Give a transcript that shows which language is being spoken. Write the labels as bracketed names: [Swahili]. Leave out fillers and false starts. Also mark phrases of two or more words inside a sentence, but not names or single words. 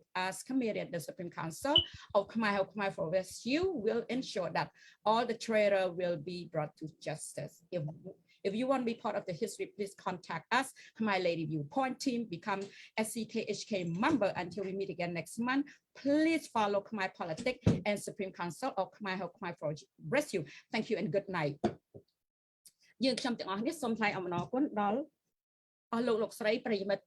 [English] As committee at the Supreme Council of Khmer for Rescue will ensure that all the traitors will be brought to justice. If you want to be part of the history, please contact us, Khmer Lady Viewpoint team, become SCKHK member until we meet again next month. Please follow Khmer Politics and Supreme Council of Khmer for Rescue. Thank you and good night. [Khmer] យើងខ្ញុំទាំងអស់នេះសូមថ្លែងអំណរគុណដល់អស់លោកស្រីប្រិយមិត្តតែ